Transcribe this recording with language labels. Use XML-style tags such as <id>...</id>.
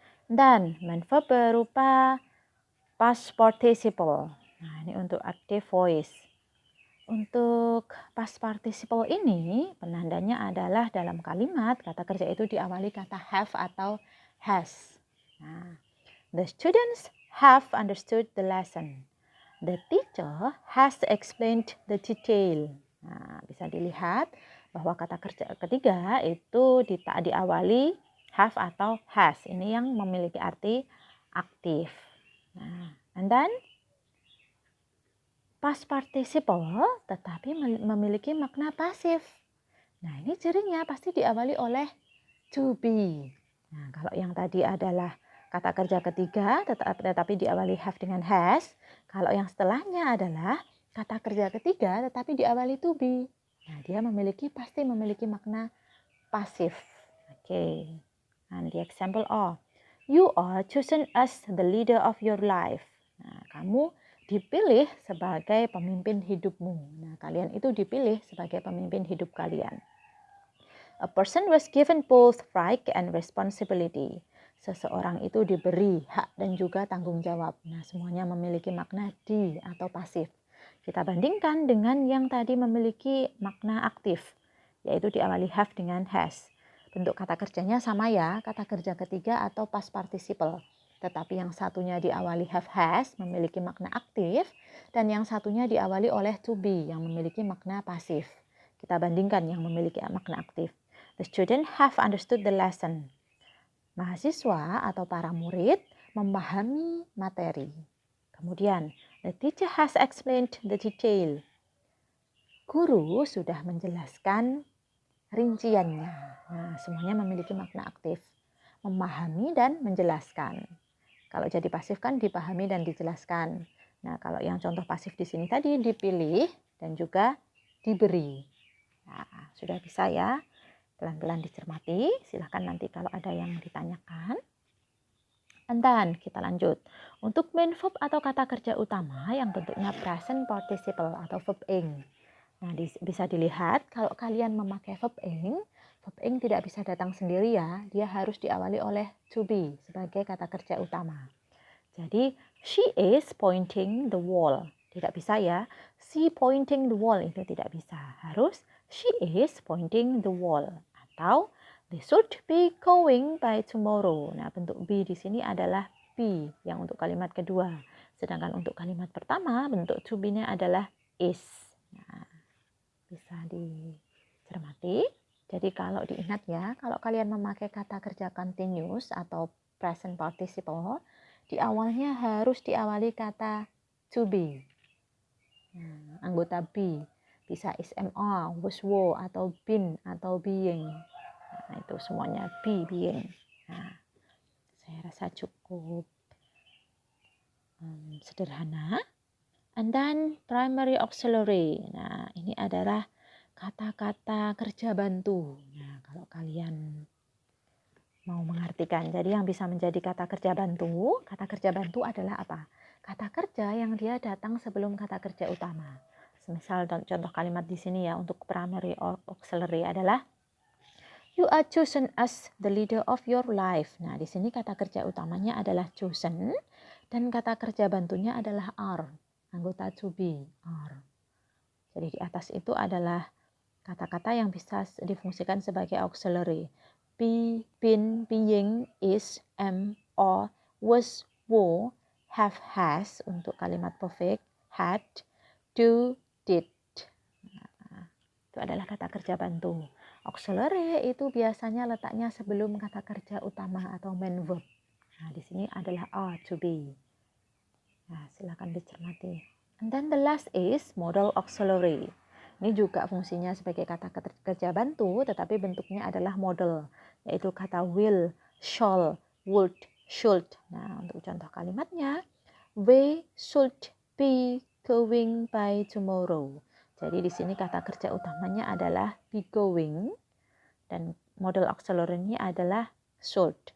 <id>Dan main verb berupa past participle. Nah, ini untuk active voice. Untuk past participle ini, penandanya adalah dalam kalimat kata kerja itu diawali kata have atau has.</id> <en>Nah, the students have understood the lesson. The teacher has explained the detail.</en> <id>Nah, bisa dilihat bahwa kata kerja ketiga itu diawali have atau has. Ini yang memiliki arti aktif. Nah, and then past participle tetapi memiliki makna pasif. Nah, ini cirinya pasti diawali oleh to be. Nah, kalau yang tadi adalah kata kerja ketiga tetapi diawali have dengan has. Kalau yang setelahnya adalah kata kerja ketiga tetapi diawali to be. Nah, dia pasti memiliki makna pasif. Oke.</id> <en>And the example are, you are chosen as the leader of your life.</en> <id>Nah, kamu dipilih sebagai pemimpin hidupmu. Nah, kalian itu dipilih sebagai pemimpin hidup kalian.</id> <en>A person was given both right and responsibility.</en> <id>Seseorang itu diberi hak dan juga tanggung jawab. Nah, semuanya memiliki makna di atau pasif. Kita bandingkan dengan yang tadi memiliki makna aktif, yaitu diawali have dengan has. Bentuk kata kerjanya sama ya, kata kerja ketiga atau past participle. Tetapi yang satunya diawali have has memiliki makna aktif, dan yang satunya diawali oleh to be yang memiliki makna pasif. Kita bandingkan yang memiliki makna aktif.</id> <en>The student have understood the lesson.</en> <id>Mahasiswa atau para murid memahami materi.</id> <en>Kemudian, the teacher has explained the detail.</en> <id>Guru sudah menjelaskan rinciannya. Nah, semuanya memiliki makna aktif. Memahami dan menjelaskan. Kalau jadi pasif kan dipahami dan dijelaskan. Nah, kalau yang contoh pasif di sini tadi dipilih dan juga diberi. Nah, sudah bisa ya. Pelan-pelan dicermati. Silahkan nanti kalau ada yang ditanyakan. And then kita lanjut. Untuk main verb atau kata kerja utama yang bentuknya present participle atau verb ing. Nah, bisa dilihat kalau kalian memakai verb ing tidak bisa datang sendiri ya. Dia harus diawali oleh to be sebagai kata kerja utama.</id> <en>Jadi, she is pointing the wall.</en> <id>Tidak bisa ya.</id> <en>She pointing the wall</en> <id>itu tidak bisa.</id> <en>Harus she is pointing the wall. Atau they should be going by tomorrow.</en> <id>Nah, bentuk be di sini adalah be yang untuk kalimat kedua. Sedangkan untuk kalimat pertama, bentuk to be-nya adalah is. Nah, bisa dicermati. Jadi kalau diingat ya, kalau kalian memakai kata kerja continuous atau present participle, di awalnya harus diawali kata to be. Nah, anggota be bisa is, are, was, were, atau been, atau being. Nah, itu semuanya be, being. Nah, saya rasa cukup sederhana.</id> <en>And then primary auxiliary.</en> <id>Nah, ini adalah kata-kata kerja bantu. Nah, kalau kalian mau mengartikan. Jadi yang bisa menjadi kata kerja bantu adalah apa? Kata kerja yang dia datang sebelum kata kerja utama. Misal contoh kalimat di sini ya untuk primary auxiliary adalah</id> <en>you are chosen as the leader of your life.</en> <id>Nah, di sini kata kerja utamanya adalah chosen dan kata kerja bantunya adalah are. Anggota to be, are. Jadi di atas itu adalah kata-kata yang bisa difungsikan sebagai auxiliary.</id> <en>Be, been, being, is, am, are, was, were, have, has untuk kalimat perfect, had, do, did.</en> <id>Nah, itu adalah kata kerja bantu. Auxiliary itu biasanya letaknya sebelum kata kerja utama atau main verb. Nah, di sini adalah are, to be. Nah, silakan dicermati.</id> <en>And then the last is modal auxiliary.</en> <id>Ini juga fungsinya sebagai kata kerja bantu, tetapi bentuknya adalah model, yaitu kata will, shall, would, should. Nah, untuk contoh kalimatnya,</id> <en>we should be going by tomorrow.</en> <id>Jadi di sini kata kerja utamanya adalah be going, dan model auxiliary-nya adalah should.</id>